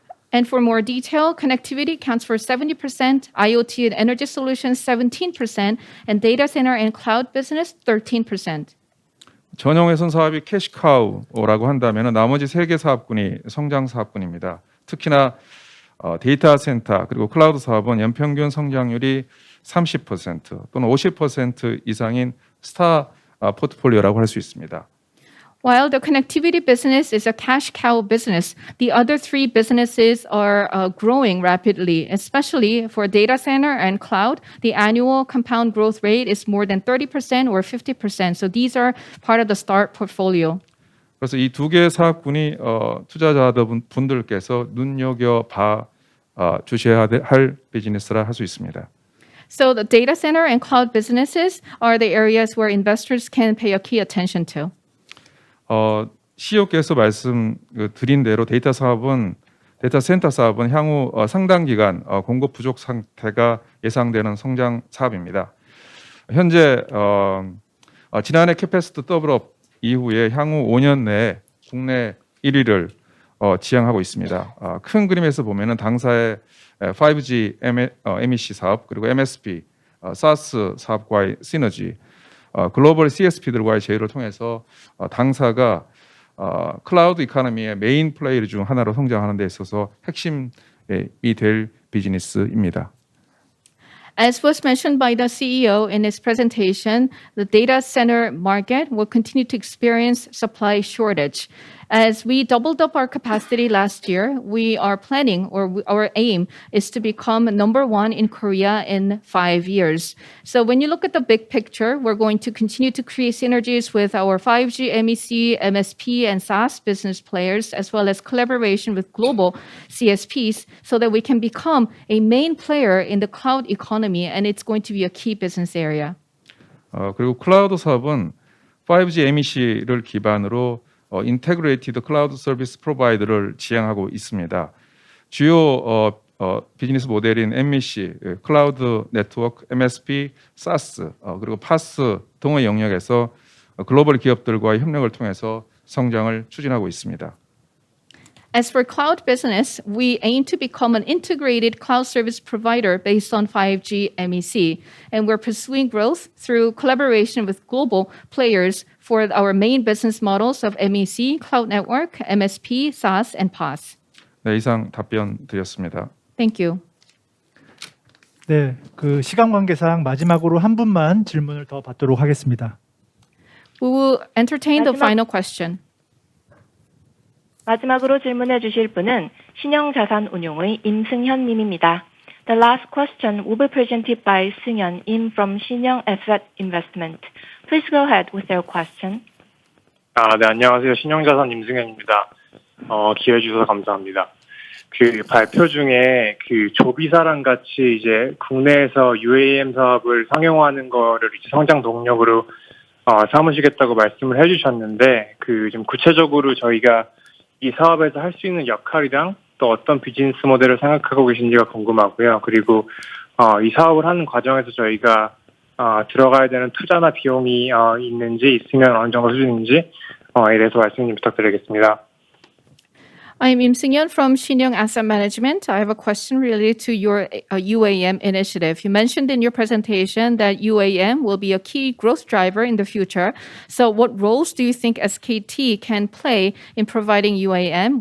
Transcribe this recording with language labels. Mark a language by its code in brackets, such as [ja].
[en] And for more detail, connectivity accounts for 70%, IoT and energy solutions 17%, and data center and cloud business 13%. [ko] 전용 회선 사업이 캐시카우라고 한다면 나머지 3개 사업군이 성장 사업군입니다. 특히나 데이터 센터 그리고 클라우드 사업은 연평균 성장률이 30% 또는 50% 이상인 스타 포트폴리오라고 할 수 있습니다. [en] While the connectivity business is a cash cow business, the other 3 businesses are growing rapidly, especially for data center and cloud. The annual compound growth rate is more than 30% or 50%. So these are part of the START portfolio. [ko] 그래서 이 두 개의 사업군이 투자자분들께서 눈여겨 주셔야 할 비즈니스라 할 수 있습니다. [en] So the data center and cloud businesses are the areas where investors can pay a key attention to. [ko] CEO께서 말씀드린 대로 데이터 센터 사업은 향후 상당 기간 공급 부족 상태가 예상되는 성장 사업입니다. 현재 지난해 캐패시티 더블업 이후에 향후 5년 내에 국내 1위를 지향하고 있습니다. 큰 그림에서 보면은 당사의 5G MEC 사업 그리고 MSP, SaaS 사업과의 시너지, 글로벌 CSP들과의 제휴를 통해서 당사가 클라우드 이코노미의 메인 플레이어 중 하나로 성장하는 데 있어서 핵심이 될 비즈니스입니다. [en] As was mentioned by the CEO in his presentation, the data center market will continue to experience supply shortage. As we doubled up our capacity last year, we are planning, or our aim is to become number one in Korea in 5 years. So when you look at the big picture, we're going to continue to create synergies with our 5G, MEC, MSP, and SaaS business players, as well as collaboration with global CSPs, so that we can become a main player in the cloud economy, and it's going to be a key business area. [ko] 그리고 클라우드 사업은 5G MEC를 기반으로 인테그레이티드 클라우드 서비스 프로바이더를 지향하고 있습니다. 주요 비즈니스 모델인 MEC, 클라우드 네트워크, MSP, SaaS, 그리고 PaaS 등의 영역에서 글로벌 기업들과의 협력을 통해서 성장을 추진하고 있습니다. [en] As for cloud business, we aim to become an integrated cloud service provider based on 5G MEC, and we're pursuing growth through collaboration with global players for our main business models of MEC, cloud network, MSP, SaaS, and PaaS. [ko] 네, 이상 답변 드렸습니다. [en] Thank you. [ko] 네, 그 시간 관계상 마지막으로 한 분만 질문을 더 받도록 하겠습니다. [en] We will entertain the [ko] 마지막- [en] final question. [ko] 마지막으로 질문해 주실 분은 신영자산운용의 임승현 님입니다. [en] The last question will be presented by Seung-hyun Im from Shinyoung Asset Investment. Please go ahead with your question. [ko] 네, 안녕하세요. 신영자산 임승현입니다. 기회 주셔서 감사합니다. 그 발표 중에 그 조비사랑 같이 이제 국내에서 UAM 사업을 상용화하는 거를 이제 성장 동력으로 삼으시겠다고 말씀을 해주셨는데, 그 좀 구체적으로 저희가 이 사업에서 할 수 있는 역할이랑 또 어떤 비즈니스 모델을 생각하고 계신지가 궁금하고요. 그리고 이 사업을 하는 과정에서 저희가 들어가야 되는 투자나 비용이 있는지, 있으면 어느 정도 수준인지에 대해서 말씀 좀 부탁드리겠습니다. [en] I'm Im Seung-hyun from Shinyoung Asset Management. I have a question related to your UAM initiative. You mentioned in your presentation that UAM will be a key growth driver in the future. So what roles do you think SKT can play in providing UAM?